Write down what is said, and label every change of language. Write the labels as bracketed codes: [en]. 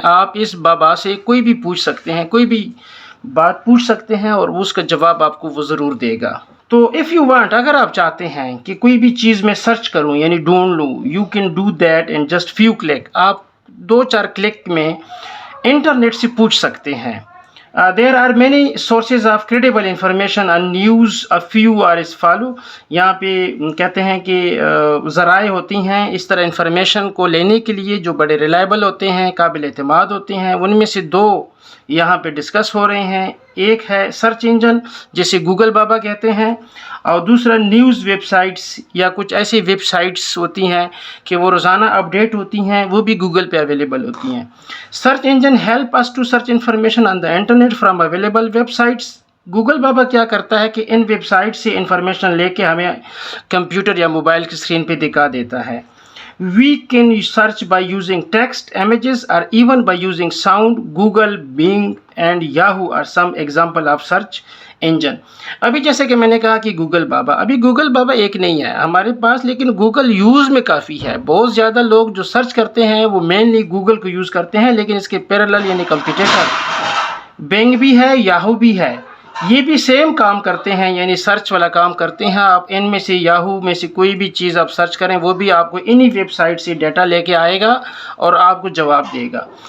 [ur] آپ اس بابا سے کوئی بھی پوچھ سکتے ہیں، کوئی بھی بات پوچھ سکتے ہیں اور اس کا جواب آپ کو وہ ضرور دے گا. تو [en] if you want, [ur] اگر آپ چاہتے ہیں کہ کوئی بھی چیز میں سرچ کروں یعنی ڈھونڈ لوں، [en] You can do that in just few click. [ur] آپ 2-4 کلک میں انٹرنیٹ سے پوچھ سکتے ہیں. [en] There are many sources of credible information and news. A few are as follow. [ur] یہاں پہ کہتے ہیں کہ ذرائع ہوتی ہیں اس طرح انفارمیشن کو لینے کے لیے جو بڑے ریلائبل ہوتے ہیں، قابل اعتماد ہوتے ہیں. ان میں سے 2 یہاں پہ ڈسکس ہو رہے ہیں. ایک ہے سرچ انجن جسے گوگل بابا کہتے ہیں، اور دوسرا نیوز ویب سائٹس یا کچھ ایسی ویب سائٹس ہوتی ہیں کہ وہ روزانہ اپڈیٹ ہوتی ہیں، وہ بھی گوگل پہ اویلیبل ہوتی ہیں. [en] Search engine help us to search information on the internet from available websites. [ur] Google بابا کیا کرتا ہے کہ ان ویب سائٹ سے انفارمیشن لے کے ہمیں کمپیوٹر یا موبائل کی اسکرین پہ دکھا دیتا ہے. [en] We can search by using text, images, or even by using sound. Google, Bing, and Yahoo are some example of search engine. [ur] ابھی جیسے کہ میں نے کہا کہ گوگل بابا ایک نہیں ہے ہمارے پاس، لیکن گوگل یوز میں کافی ہے. بہت زیادہ لوگ جو سرچ کرتے ہیں وہ مینلی گوگل کو یوز کرتے ہیں، لیکن اس کے پیرالل یعنی کمپیٹیٹر بینگ بھی ہے، یاہو بھی ہے. یہ بھی سیم کام کرتے ہیں، یعنی سرچ والا کام کرتے ہیں. آپ ان میں سے یاہو میں سے کوئی بھی چیز آپ سرچ کریں، وہ بھی آپ کو انہی ویب سائٹ سے ڈیٹا لے کے آئے گا اور آپ کو جواب دے گا.